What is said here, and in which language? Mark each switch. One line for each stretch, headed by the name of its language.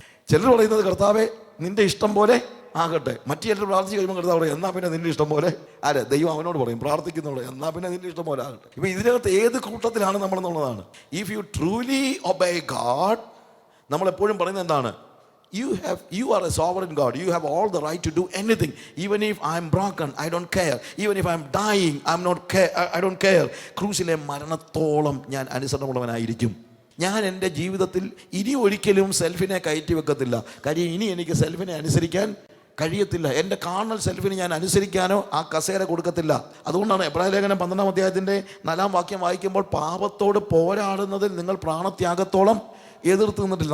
Malayalam: ചിലർ പറയുന്നത്, കർത്താവേ നിൻ്റെ ഇഷ്ടം പോലെ ആകട്ടെ. മറ്റു ചിലർ പ്രാർത്ഥിച്ച് കഴിയുമ്പോൾ കർത്താവ് പറയും, എന്നാ പിന്നെ നിൻ്റെ ഇഷ്ടം പോലെ. ദൈവം അവനോട് പറയും, പ്രാർത്ഥിക്കുന്നതോട്, എന്നാ പിന്നെ നിൻ്റെ ഇഷ്ടം പോലെ ആകട്ടെ. ഇപ്പം ഇതിനകത്ത് ഏത് കൂട്ടത്തിലാണ് നമ്മളെന്നുള്ളതാണ്.
English: if you truly obey God,
Malayalam: നമ്മളെപ്പോഴും പറയുന്നത് എന്താണ്?
English: You are a sovereign God. You have all the right to do anything. Even if I am broken, I don't care. Even if I am dying, I don't care.
Malayalam: ക്രൂശിലെ മരണത്തോളം ഞാൻ അനുസരണമുള്ളവനായിരിക്കും. ഞാൻ എൻ്റെ ജീവിതത്തിൽ ഇനി ഒരിക്കലും സെൽഫിനെ കയറ്റി വെക്കത്തില്ല. കാര്യം ഇനി എനിക്ക് സെൽഫിനെ അനുസരിക്കാൻ കഴിയത്തില്ല. എൻ്റെ കാർണൽ സെൽഫിന് ഞാൻ അനുസരിക്കാനോ ആ കസേര കൊടുക്കത്തില്ല. അതുകൊണ്ടാണ് എബ്രായ ലേഖനം 12-ാം അധ്യായത്തിൻ്റെ 4-ാം വാക്യം വായിക്കുമ്പോൾ, പാപത്തോട് പോരാടുന്നതിൽ നിങ്ങൾ പ്രാണത്യാഗത്തോളം എതിർത്ത് നിന്നിട്ടില്ല.